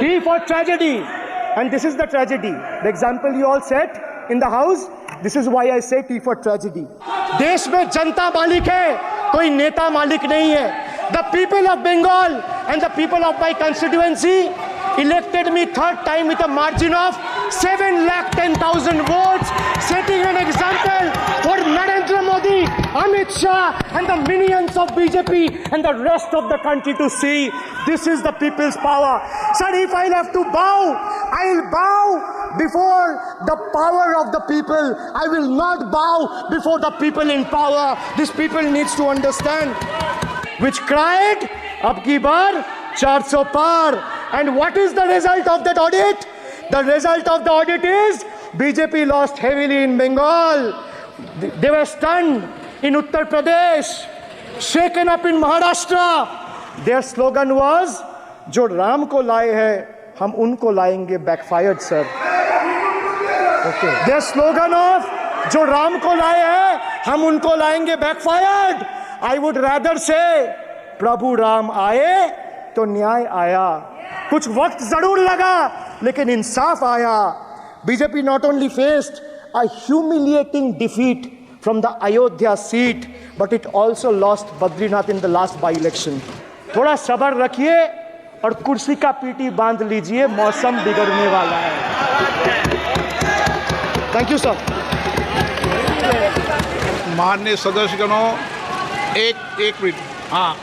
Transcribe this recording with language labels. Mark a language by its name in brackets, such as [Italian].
[English] D for tragedy, and this is the tragedy. The example you all set in the house. This is why I say T for tragedy. [Hindi] देश में जनता मालिक है, कोई नेता मालिक नहीं है। [English] The people of Bengal and the people of my constituency elected me 3rd time with a margin of 7,10,000 votes, setting an example for Narendra Modi, Amit Shah, and the minions of BJP and the rest of the country to see. This is the people's power. Sir, if I'll have to bow, I'll bow before the power of the people. I will not bow before the people in power. This people needs to understand. Which cried, [Hindi] ab ki baar 400 par. [English] And what is the result of that audit? The result of the audit is BJP lost heavily in Bengal. They were stunned in Uttar Pradesh, shaken up in Maharashtra. Their slogan was, [Hindi] जो राम को लाए हैं हम उनको लाएंगे, [English] backfired sir. Okay. Their slogan of, [Hindi] जो राम को लाए हैं हम उनको लाएंगे, [English] backfired. I would rather say, [Hindi] प्रभु राम आए तो न्याय आया। कुछ वक्त जरूर लगा लेकिन इंसाफ आया। [English] BJP not only faced a humiliating defeat from the Ayodhya seat, but it also lost Badrinath in the last by-election. [Hindi] थोड़ा सब्र रखिए और कुर्सी का पीटी बांध लीजिए, मौसम बिगड़ने वाला है। [English] Thank you sir. [Hindi] माननीय सदस्यगणों, एक मिनट। हाँ।